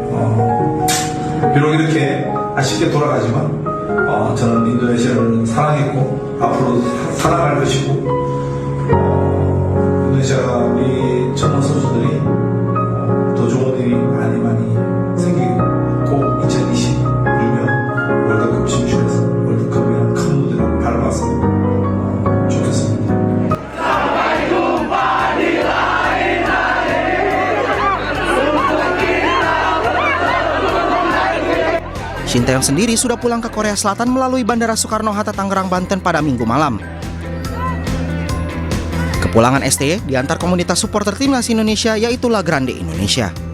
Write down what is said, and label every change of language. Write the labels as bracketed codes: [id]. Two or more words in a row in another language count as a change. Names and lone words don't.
[ko] 비록 이렇게 아쉽게 돌아가지만 저는 인도네시아를 사랑했고 앞으로 사랑할 것이고 인도네시아가 우리 젊은 선수들이 더 좋은 일이 많이 생기고 꼭 2026년 월드컵 진출해서 월드컵이라는 큰 무대를 밟아서 좋겠습니다. [id] Shin Tae-yong sendiri sudah pulang ke Korea Selatan melalui Bandara Soekarno-Hatta, Tangerang, Banten pada Minggu malam. Kepulangan STY diantar komunitas supporter Timnas Indonesia yaitu La Grande Indonesia.